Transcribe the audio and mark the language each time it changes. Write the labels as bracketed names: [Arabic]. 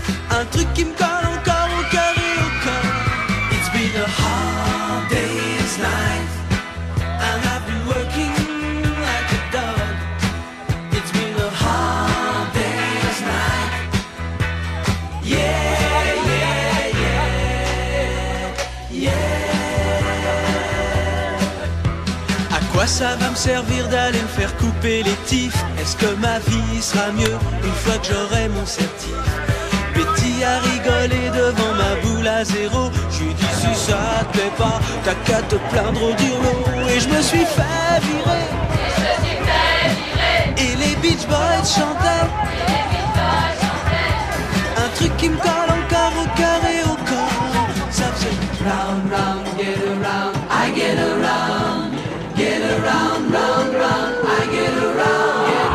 [French] Un truc qui me colle encore au cœur et au corps. [English] It's been a hard day's night and I've been working like a dog. It's been a hard day's night. Yeah, yeah, yeah, yeah. [French] À quoi ça va me servir d'aller me faire couper les tifs? Est-ce que ma vie sera mieux une fois que j'aurai mon certif? Betty a rigolé devant ma boule à zéro. Je lui dis si ça te plaît pas, t'as qu'à te plaindre au dirlo. Et je me suis fait virer. Et les Beach Boys chantaient. Un truc qui me colle encore au cœur et au corps. Ça faisait [English] round, round, get around, I get around. Get around, round, round, I get around.